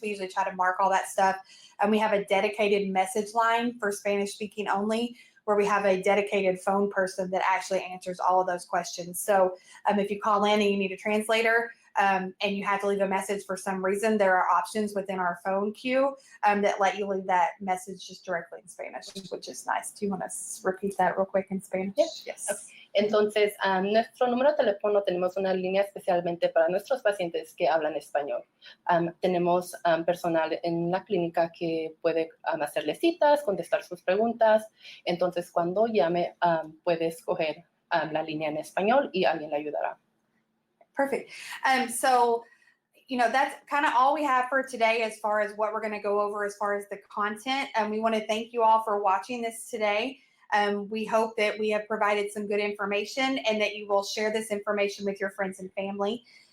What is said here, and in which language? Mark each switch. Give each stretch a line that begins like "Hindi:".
English: We usually try to mark all that stuff. And we have a dedicated message line for Spanish speaking only, where we have a dedicated phone person that actually answers all of those questions. So if you call in and you need a translator and you have to leave a message for some reason, there are options within our phone queue that let you leave that message just directly in Spanish, which is nice. Do you want to repeat that real quick in Spanish? Yes. Okay.
Spanish: Entonces, nuestro número de teléfono tenemos una línea especialmente para nuestros pacientes que hablan español. Tenemos personal en la clínica que puede hacerle citas, contestar sus preguntas. Entonces, cuando llame, puede escoger la línea en español y alguien le ayudará.
English: Perfect. So, that's kind of all we have for today as far as what we're going to go over as far as the content. We want to thank you all for watching this today. We hope that we have provided some good information and that you will share this information with your friends and family.